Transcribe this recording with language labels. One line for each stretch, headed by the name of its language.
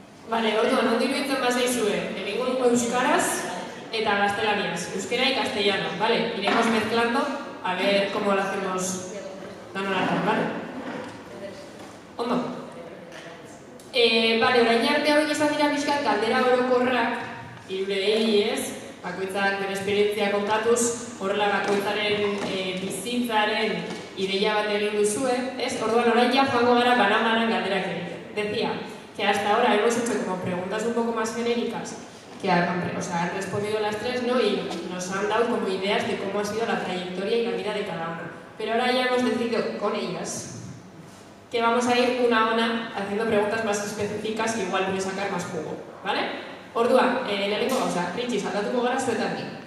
Basque: Bale, orduan, ondo iruditzen bazaizue, egingo dugu euskaraz eta gaztelaniaz.
Spanish: Euskera y castellano, vale? Iremos mezclando a ver cómo lo hacemos danolartan, vale?
Basque: Ondo. Bale, orain arte hauek izan dira pixkat galdera orokorrak, hirurei ez, bakoitzak bere esperientzia kontatuz, horrela bakoitzaren bizitzaren ideia bat egin duzue, ez? Orduan, orain ja joango gara banan galderak egiten.
Spanish: Decía que hasta ahora hemos hecho como preguntas un poco más genéricas, que han respondido las tres, ¿no? Y nos han dado como ideas de cómo ha sido la trayectoria y la vida de cada una. Pero ahora ya hemos decidido con ellas que vamos a ir una a una haciendo preguntas más específicas y igual voy a sacar más jugo, ¿vale?
Basque: Orduan, lehenengo gauza, Ritxi, saldatuko gara zuetatik.